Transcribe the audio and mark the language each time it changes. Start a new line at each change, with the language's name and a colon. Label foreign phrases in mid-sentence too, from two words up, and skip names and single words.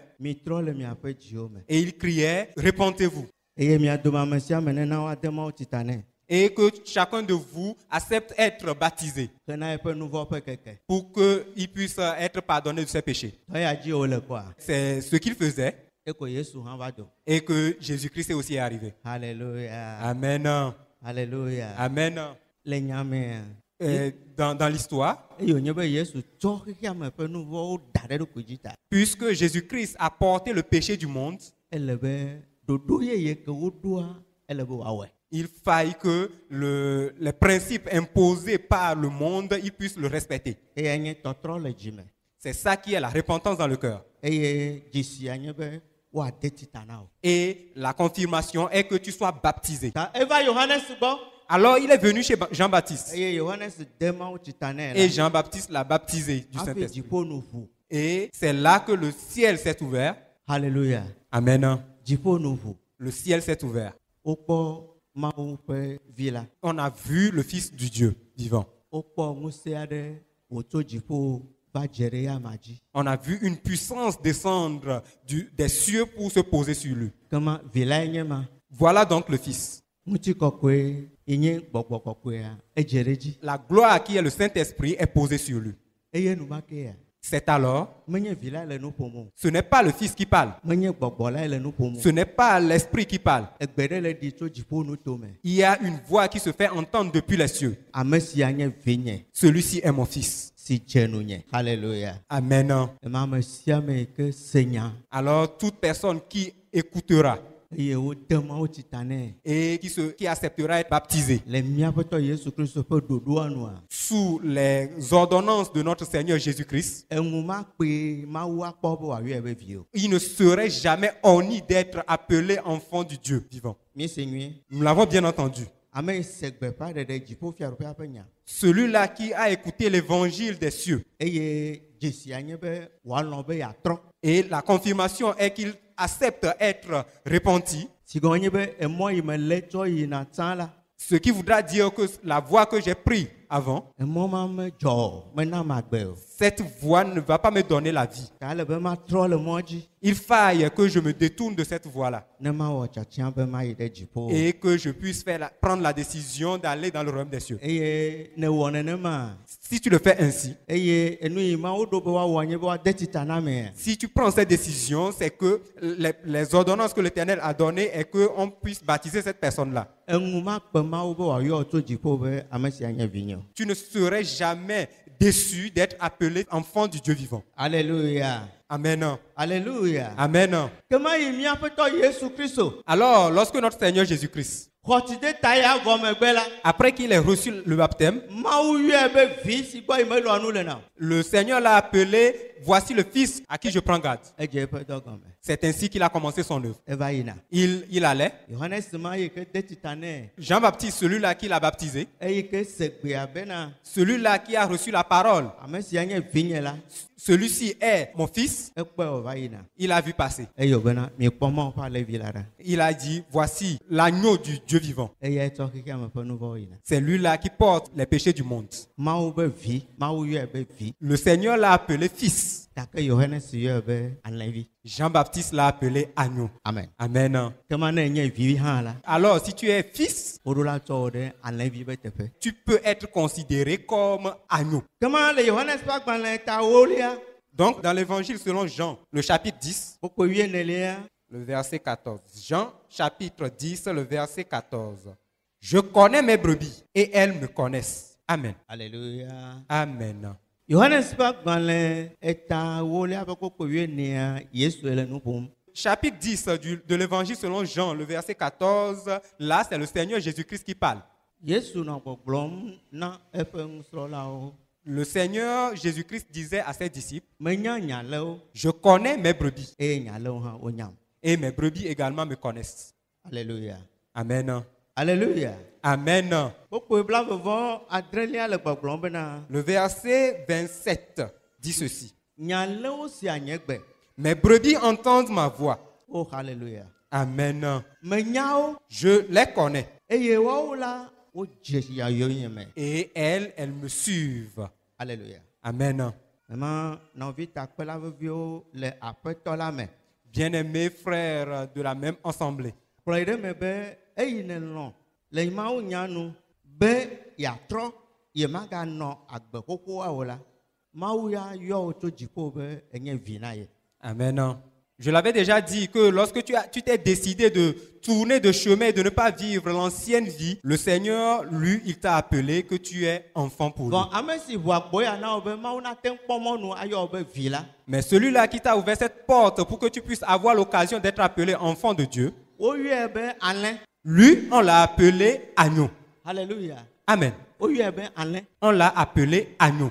Ewe: Mitrɔ le miaƒe dziwo me.
French: et il criait, repentez-vous.
Ewe: Eye mia dome ame sia ame nena woade Mawu tita nɛ.
French: Et que chacun de vous accepte être baptisé
Ewe: Hena eƒe nu vɔ ƒe keke.
French: pour qu'il puisse être pardonné de ses péchés.
Ewe: Tɔ ya dzi wòle kɔa.
French: C'est ce qu'il faisait
Ewe: Eko Yesu hã va do.
French: et que Jésus-Christ est aussi arrivé. Alléluia. Amen. Alléluia. Amen.
Ewe: Le nyamea.
French: Dans l'histoire,
Ewe: Eye wònye be Yesu tsɔ xexea me ƒe nu vɔwo da ɖe ɖokui dzi ta.
French: puisque Jésus-Christ a porté le péché du monde,
Ewe: Ele be ɖoɖo yeye ke woɖoa ele be wòawɔe.
French: il faille que les principes imposés par le monde, ils puissent le respecter.
Ewe: Eya nye tɔtrɔ le dzime.
French: C'est ça qui est la repentance dans le cœur.
Ewe: Eye dzisia nye be woade tita na wo.
French: Et la confirmation est que tu sois baptisé.
Ewe: Ta eva Yohanes gbɔ.
French: Alors il est venu chez Jean-Baptiste.
Ewe: Eye Yohanes de Mawu tita nɛ
French: Et la. Jean-Baptiste l'a baptisé du
Ewe: Hafi
French: Saint-Esprit.
Ewe: dziƒo nu ʋu.
French: Et c'est là que le ciel s'est ouvert. Alléluia. Amen.
Ewe: Dziƒo nu ʋu.
French: Le ciel s'est ouvert.
Ewe: Wokpɔ Mawu ƒe vi la.
French: On a vu le Fils du Dieu vivant.
Ewe: Wokpɔ ŋusẽ aɖe wòtso dziƒo va dze ɖe yama dzi.
French: On a vu une puissance descendre des cieux pour se poser sur lui.
Ewe: Kema vi lae nye ma.
French: Voilà donc le Fils.
Ewe: ŋutsi kɔkɔe yi nye gbɔgbɔ kɔkɔea edze ɖe dzi
French: La gloire qui est le Saint-Esprit est posée sur lui.
Ewe: eye numakea
French: C'est alors,
Ewe: menye vi la le nu ƒom o,
French: ce n'est pas le Fils qui parle,
Ewe: menye gbɔgbɔ la le nu ƒom o.
French: ce n'est pas l'Esprit qui parle.
Ewe: Egbe ɖe le ɖi tso dziƒo nu tome.
French: Il y a une voix qui se fait entendre depuis les cieux.
Ewe: Ame sia nye vinye
French: Celui-ci est mon Fils.
Ewe: si dze nunye. Hallelujah. Amen. Eme ame sia me yi ke se nya
French: Alors, toute personne qui écoutera
Ewe: eye wode Mawu tsi ta nɛ
French: et qui acceptera être baptisée
Ewe: le míaƒe Tɔ Yesu Kristo ƒe ɖoɖoa nua,
French: sous les ordonnances de notre Seigneur Jésus-Christ,
Ewe: eŋu ma kpe Mawu akpɔ be wòayɔe be vi o.
French: il ne serait jamais honni d'être appelé enfant du Dieu vivant.
Ewe: Míese nyuie.
French: Nous l'avons bien entendu.
Ewe: Ame yi se gbeƒã ɖeɖe dziƒofiaɖoƒea ƒe nya
French: Celui-là qui a écouté l'évangile des cieux.
Ewe: eye dzesia nye be wòalɔ̃ be yeatrɔ.
French: Et la confirmation est qu'il accepte être repenti,
Ewe: Si gɔme nye be emɔ yi me lé tsɔ yina tsã la,
French: ce qui voudra dire que la voie que j'ai prise avant,
Ewe: emɔ ma medzɔ o, mena magbe o.
French: cette voie ne va pas me donner la vie.
Ewe: Ta ele be matrɔ le mɔ dzi
French: Il faille que je me détourne de cette voie-là
Ewe: ne mawɔ tsatsiã be mayi ɖe dziƒo o.
French: et que je puisse prendre la décision d'aller dans le royaume des cieux.
Ewe: Eye ne wɔ nenema,
French: Si tu le fais ainsi,
Ewe: eye enu yi Mawu ɖo be woawɔ nye be woade tita na amea.
French: si tu prends cette décision, c'est que les ordonnances que l'Éternel a données est qu'on puisse baptiser cette personne-là.
Ewe: Eŋu ma kpe Mawu be wòayɔ tso dziƒo be ame sia nye vinye o.
French: Tu ne serais jamais déçu d'être appelé enfant du Dieu vivant. Alléluia. Amen. Alléluia. Amen.
Ewe: Kema yi míaƒe Tɔ Yesu Kristo
French: Alors, lorsque notre Seigneur Jésus-Christ,
Ewe: xɔtsi de ta ya gɔmegbe la,
French: après qu'il ait reçu le baptême,
Ewe: Mawu yɔe be vi si gbɔ yi melɔa nu le na o.
French: le Seigneur l'a appelé, voici le Fils à qui je prends garde.
Ewe: Edze eƒe dɔ gɔme.
French: C'est ainsi qu'il a commencé son œuvre.
Ewe: Eva yina.
French: Il allait.
Ewe: Yohanes ma yi ke de tita nɛ,
French: Jean-Baptiste, celui-là qui l'a baptisé,
Ewe: eyi ke se gbea bena
French: celui-là qui a reçu la parole,
Ewe: ame sia nye vinye la,
French: celui-ci est mon fils,
Ewe: ekpɔe wòva yina.
French: il a vu passer.
Ewe: Eyɔ bena miekpɔ Mawu ƒe alẽvi la ɖa.
French: Il a dit, voici l'agneau du Dieu vivant.
Ewe: Eyae tsɔ xexea me ƒe nu vɔwo yina.
French: C'est lui-là qui porte les péchés du monde.
Ewe: Mawu be vi, Mawu yɔe be vi,
French: Le Seigneur l'a appelé fils.
Ewe: gake Yohanes yɔe be alẽvi.
French: Jean-Baptiste l'a appelé agneau. Amen. Amen.
Ewe: Kema ne nye vi hã la,
French: Alors, si tu es fils,
Ewe: woɖo la tsɔ wo ɖe alẽvi be teƒe.
French: tu peux être considéré comme agneau.
Ewe: Kema le Yohanes ƒe agbalẽ ta wolia,
French: Donc, dans l'évangile selon Jean, le chapitre 10,
Ewe: wokpe 14,
French: le verset 14. Jean, chapitre 10, le verset 14. Je connais mes brebis et elles me connaissent. Amen. Alléluia. Amen.
Ewe: Yohanes ƒe agbalẽ eta wolia ƒe kpokpe 14, Yesu le nu ƒom.
French: Chapitre 10 de l'évangile selon Jean, le verset 14, là, c'est le Seigneur Jésus-Christ qui parle.
Ewe: Yesu nɔ gbɔgblɔm na eƒe nusrɔ̃lawo.
French: Le Seigneur Jésus-Christ disait à ses disciples,
Ewe: Menya nya le wo,
French: je connais mes brebis
Ewe: eye nya le wo hã wonyam.
French: et mes brebis également me connaissent. Alléluia. Amen. Alléluia. Amen.
Ewe: Kpokpe 27 le gbɔgblɔm bena
French: Le verset 27 dit ceci.
Ewe: nya le wo sia nye gbe.
French: Mes brebis entendent ma voix. Oh, alléluia. Amen.
Ewe: Menya wo,
French: Je les connais
Ewe: eye woawo la wodze yayɔnye me.
French: et elles me suivent. Alléluia. Amen.
Ewe: Mema nɔvi takpela veviwo le aƒetɔ la me.
French: Bien-aimés frères de la même assemblée,
Ewe: Kplɔe ɖe me be eyi ne lɔ̃ le Mawu nya nu be yeatrɔ yemaganɔ agbe xoxoa o la, Mawu ya yɔ wo tso dziƒo be enye vi na ye. Amen.
French: Je l'avais déjà dit que lorsque tu t'es décidé de tourner de chemin et de ne pas vivre l'ancienne vie, le Seigneur, lui, il t'a appelé que tu es enfant pour lui. Bon,
Ewe: ame si ʋu agboya na wo be Mawu nate ŋu kpɔ mɔnu ayɔ wo be vi la,
French: Mais celui-là qui t'a ouvert cette porte pour que tu puisses avoir l'occasion d'être appelé enfant de Dieu,
Ewe: woyɔe be alẽ.
French: lui, on l'a appelé agneau. Alléluia. Amen.
Ewe: Woyɔe be alẽ.
French: On l'a appelé agneau.